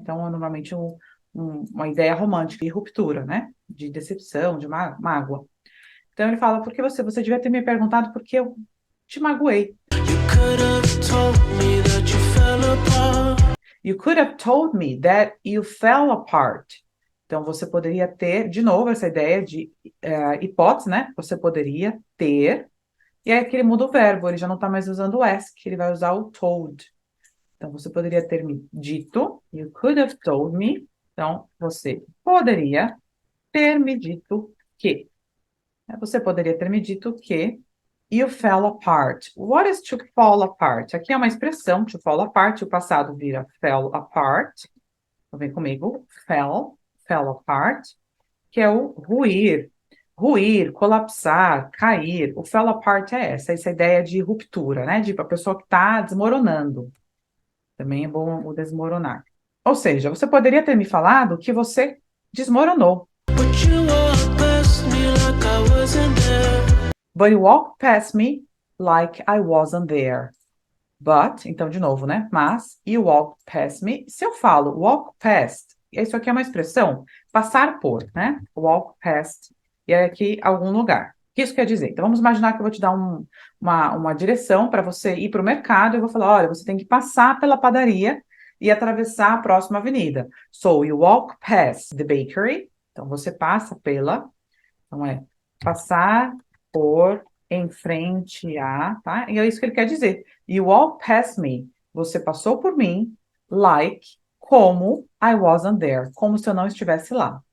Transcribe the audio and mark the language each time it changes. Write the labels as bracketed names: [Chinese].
[Portuguese] Então, é normalmente uma ideia romântica de ruptura, né? De decepção, de mágoa. Então, ele fala, porque você devia ter me perguntado por que eu te magoei. [English] You could have told me that you fell apart. You could have told me that you fell apart. [Portuguese] Então, você poderia ter, de novo, essa ideia de hipótese, né? Você poderia ter E aí que ele muda o verbo, ele já não está mais usando o ask, ele vai usar o told. Então, você poderia ter me dito, [English] you could have told me. [Portuguese] Então, você poderia ter me dito que. Você poderia ter me dito que [English] you fell apart. What is to fall apart? [Portuguese] Aqui é uma expressão, to fall apart, o passado vira fell apart. Então, vem comigo, fell apart, que é o ruir. Ruir, colapsar, cair. O fell apart é essa ideia de ruptura, né? De a pessoa que está desmoronando. Também é bom o desmoronar. Ou seja, você poderia ter me falado que você desmoronou. [English] But you walked past me like I wasn't there. But you walked past me like I wasn't there. [Portuguese] But, então de novo, né? Mas, [English] you walked past me. [Portuguese] Se eu falo walk past, isso aqui é uma expressão, passar por, né? Walk past, e é aqui algum lugar. O que isso quer dizer? Então vamos imaginar que eu vou te dar uma direção para você ir para o mercado, e eu vou falar, olha, você tem que passar pela padaria e atravessar a próxima avenida. [English] So, you walk past the bakery. [Portuguese] Então, você passa pela, então é passar por, em frente a, tá? E é isso que ele quer dizer. [English] You walk past me. [Portuguese] Você passou por mim, [English] like, como I wasn't there. [Portuguese] Como se eu não estivesse lá.